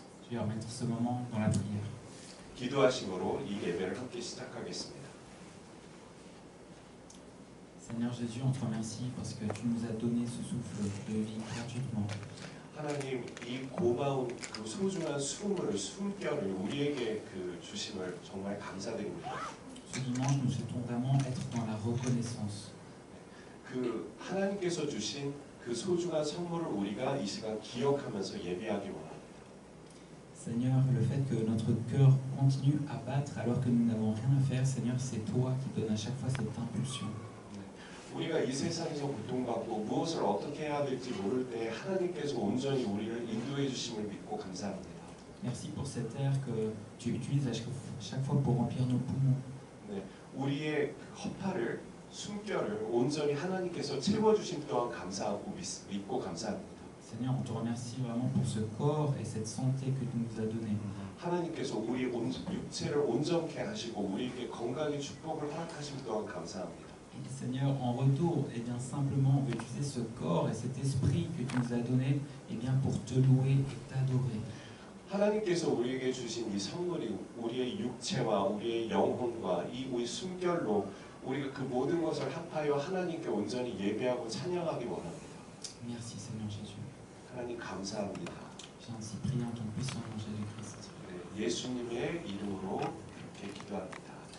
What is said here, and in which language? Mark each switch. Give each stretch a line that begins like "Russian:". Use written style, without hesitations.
French: Je vais remettre ce moment dans la prière.
Korean: 기도하심으로 이 예배를 함께 시작하겠습니다.
French: Seigneur Jésus, on te remercie parce que tu nous as donné ce souffle de vie gratuitement.
Korean: 하나님, 이 고마운 그 소중한 숨결을 우리에게 그 주심을 정말 감사드립니다.
French: Ce dimanche, nous souhaitons vraiment être dans la reconnaissance.
Korean: 그 하나님께서 주신 그 소중한 선물을 우리가 이 시간 기억하면서 예배하기 원합니다.
French: Seigneur, le fait que notre cœur continue à battre alors que nous n'avons rien à faire, Seigneur, c'est toi qui donnes à chaque fois cette impulsion.
Korean: 우리가 이 세상에서 고통받고 무엇을 어떻게 해야 될지 모를 때 하나님께서 온전히 우리를 인도해 주심을 믿고 감사합니다.
French: Merci pour cette air que tu utilises à chaque fois pour remplir nos poumons.
Korean: 네, 우리의 허파를 숨결을 온전히 하나님께서 채워주심 또한 감사하고 믿고 감사합니다.
French: Seigneur, on te remercie vraiment pour ce corps et cette santé que tu nous as donné.
Korean: 하나님께서 우리 육체를 온전케 하시고 우리에게 건강의 축복을 허락하심 또한 감사합니다.
French: Et Seigneur, en retour, eh bien simplement, on veut utiliser ce corps et cet esprit que tu nous as donné, eh bien pour te louer et t'adorer.
Korean: 하나님께서 우리에게 주신 이 선물이 우리의 육체와 우리의 영혼과 이 우리 숨결로 우리가 그 모든 것을 합하여 하나님께 온전히 예배하고 찬양하기 원합니다.
French: Merci Seigneur Jésus.
Korean: 하나님 감사합니다.
French: J'ai ainsi prié en ton puissant nom Jésus-Christ.
Korean: 네, 예수님의 이름으로 이렇게 기도합니다.